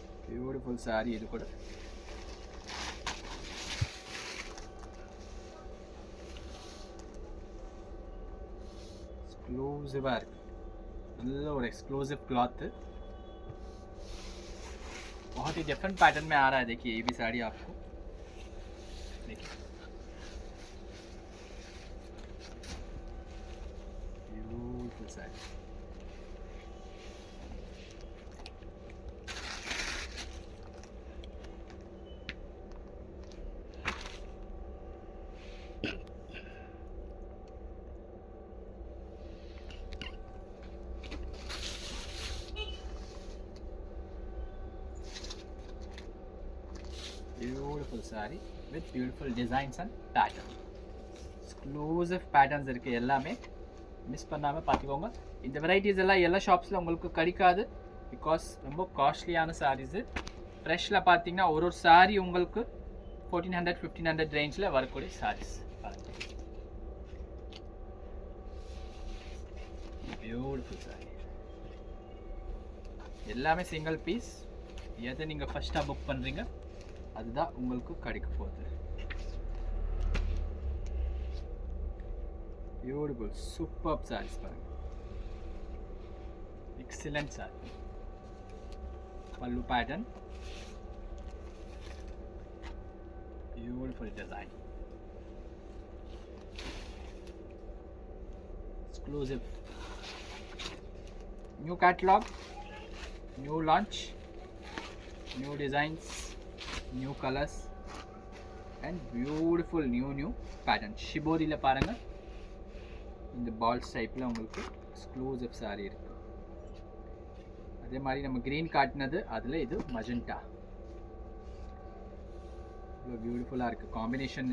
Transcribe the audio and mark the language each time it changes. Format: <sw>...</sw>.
<ta>Beautiful sorry இது கூட. எக்ஸ்க்ளூசிவாக இருக்கு, நல்ல ஒரு</ta> <en>Exclusive cloth.</en> <hi>बहुत ही डिफरेंट पैटर्न में आ रहा है. देखिए ये भी साड़ी आपको देखिए beautiful sari.</hi> <en>Beautiful saree with beautiful designs and pattern. Exclusive patterns</en> <ta>இருக்கு, எல்லாமே மிஸ் பண்ணாம பாத்துக்கோங்க. இந்த வெரைட்டிஸ் எல்லாம் எல்லா ஷாப்ஸ்ல உங்களுக்கு கிடைக்காது, பிகாஸ் ரொம்ப காஸ்ட்லியான சாரீஸ். ஃப்ரெஷ்ல பாத்தீங்கன்னா ஒரு சாரி உங்களுக்கு 1400-1500 ரேஞ்சில் வரக்கூடிய சாரீஸ். பியூட்டிஃபுல் சாரி, எல்லாமே சிங்கிள் பீஸ். எதை நீங்கள் ஃபர்ஸ்ட்டாக புக் பண்ணுறீங்க அதுதான் உங்களுக்கு கிடைக்க போகுது. பியூட்டிஃபுல் சூப்பர் சாரீஸ் பாருங்க, எக்ஸலண்ட் சாரி.</ta> <en>Pallu pattern, beautiful design, exclusive new catalog, new launch, new designs, new colors and beautiful new pattern.</en> <ta>ஷிபோரியில் பாருங்க, இந்த பால்ஸ் டைப்பில் உங்களுக்கு எக்ஸ்க்ளூசிவ் சாரி இருக்கு. அதே மாதிரி நம்ம கிரீன் காட்டினது அதில் இது மஜெண்டா. இவ்வளோ பியூட்டிஃபுல்லாக இருக்குது காம்பினேஷன்.</ta>